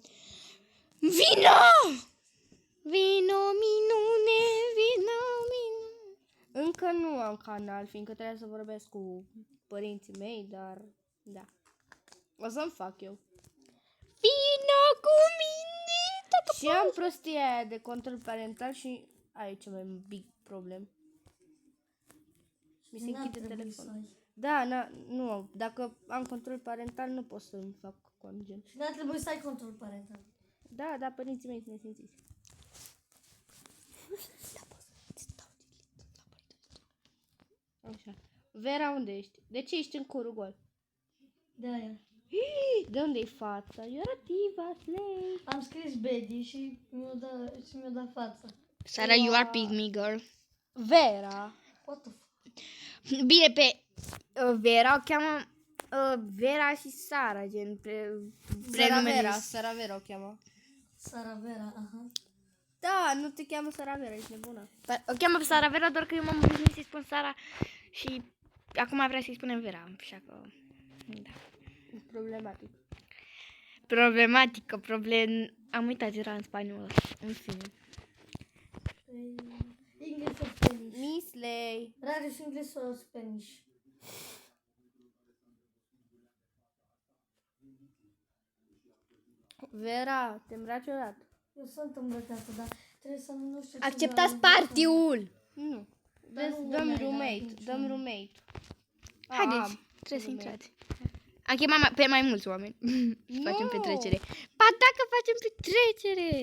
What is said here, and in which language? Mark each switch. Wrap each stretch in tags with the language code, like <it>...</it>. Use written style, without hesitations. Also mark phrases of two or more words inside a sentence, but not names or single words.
<ro>Vino! Vino, minune, vino. Încă nu am canal, fiindcă trebuie să vorbesc cu părinții mei, dar da. O să-mi fac eu. Vino cu mine! Și am prostia aia de control parental și aici mai</ro> <en>big problem.</en> <ro>Mi se N-ar închide trebui să telefonul. ai. Da, nu, dacă am control parental nu pot să-mi fac cont, gen. Și n-ar trebui să ai control parental. Da, părinții mei sunt nesimțiți. Așa. Vera, unde ești? De ce ești în curul gol? De aia. De unde e fața?</ro> <en>You're a diva, slay.</en> <ro>Am scris Betty și mi-a dat fața. Sara,</ro> <en>you are pygmy girl. Vera. What the fuck?</en> <ro>Bine, pe Vera o cheamă Vera și Sara, gen prenumele. Sara Vera o cheamă. Sara Vera, aha. Da, nu te cheamă Sara Vera, ești nebună. O cheamă pe Sara Vera, doar că eu m-am obișnuit să-i spun Sara și acum vrea să-i spunem Vera, așa că, da. Problematic. Problematică, am uitat, era în spaniolă, în fine.</ro> <en>English or Spanish? Misley. Rare English or Spanish?</en> <ro>Vera, te îmbraci odată. Eu sunt îmbrăcată, dar trebuie să nu știu ce Acceptați vreau. party-ul! Nu. Dar nu Dăm merg, roommate, nici dăm nu. roommate. Haideți, trebuie să roommate. intrați. Am chemat pe mai mulți oameni să facem Nu. petrecere. Ba dacă facem petrecere!</ro>